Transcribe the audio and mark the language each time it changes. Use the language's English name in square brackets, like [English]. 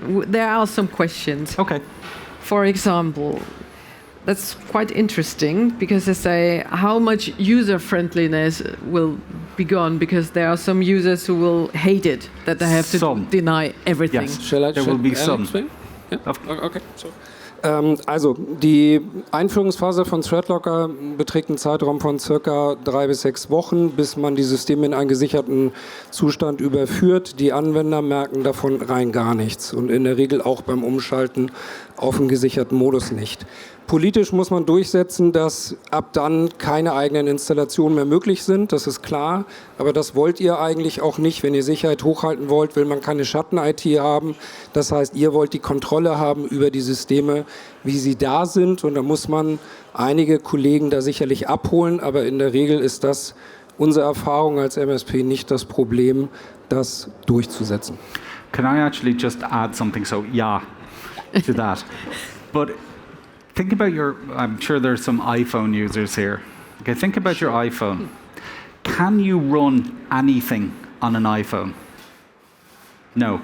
[English] There are some questions. Okay. For example, that's quite interesting because they say how much user friendliness will be gone because there are some users who will hate it that they have to deny everything. Yes, there will be some. [German] Ja. Okay. So. Also, die Einführungsphase von ThreatLocker beträgt einen Zeitraum von circa 3 bis 6 Wochen, bis man die Systeme in einen gesicherten Zustand überführt. Die Anwender merken davon rein gar nichts und in der Regel auch beim Umschalten auf einen gesicherten Modus nicht. Politisch muss man durchsetzen, dass ab dann keine eigenen Installationen mehr möglich sind, das ist klar, aber das wollt ihr eigentlich auch nicht. Wenn ihr Sicherheit hochhalten wollt, will man keine Schatten-IT haben. Das heißt, ihr wollt die Kontrolle haben über die Systeme, wie sie da sind, und da muss man einige Kollegen da sicherlich abholen, aber in der Regel ist das unsere Erfahrung als MSP nicht das Problem, das durchzusetzen. [English] Can I actually just add something? So, yeah, to that. But think about I'm sure there's some iPhone users here. Okay, think about your iPhone. Can you run anything on an iPhone? No.